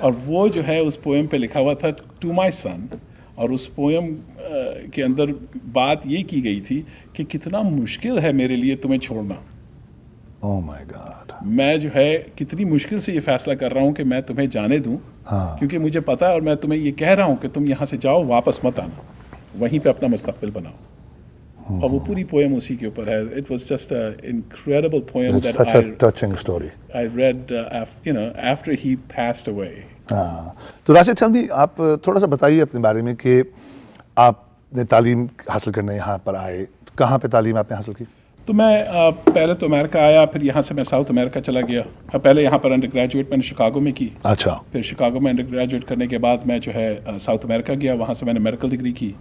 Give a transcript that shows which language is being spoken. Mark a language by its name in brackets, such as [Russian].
[Urdu] اور وہ جو ہے اس پوئم پہ لکھا ہوا تھا ٹو مائی سن. اور اس پوئم کے اندر بات یہ کی گئی تھی کہ کتنا مشکل ہے میرے لیے تمہیں چھوڑنا. [English] Oh my God. [Urdu] میں جو ہے کتنی مشکل سے یہ فیصلہ کر رہا ہوں کہ میں تمہیں جانے دوں کیونکہ مجھے پتا ہے اور میں تمہیں یہ کہہ رہا ہوں کہ تم یہاں سے جاؤ، واپس مت آنا، وہیں پہ اپنا مستقبل بناؤ. اور وہ پوری پوئم اسی کے اوپر ہے. [English] It was just an incredible poem It's that such a touching story. I read after he passed away. [Urdu] تو راشد [English] tell me [Urdu] آپ تھوڑا سا بتائیے اپنے بارے میں کہ آپ نے تعلیم حاصل کرنے یہاں پر آئے. کہاں پہ تعلیم آپ نے حاصل کی؟ تو میں پہلے تو امریکہ آیا، پھر یہاں سے میں ساؤتھ امریکہ چلا گیا. پہلے یہاں پر انڈر گریجویٹ میں نے شکاگو میں کی. اچھا. پھر شکاگو میں انڈر گریجویٹ کرنے کے بعد میں جو ہے ساؤتھ امریکہ گیا، وہاں سے میں نے میڈیکل ڈگری کی.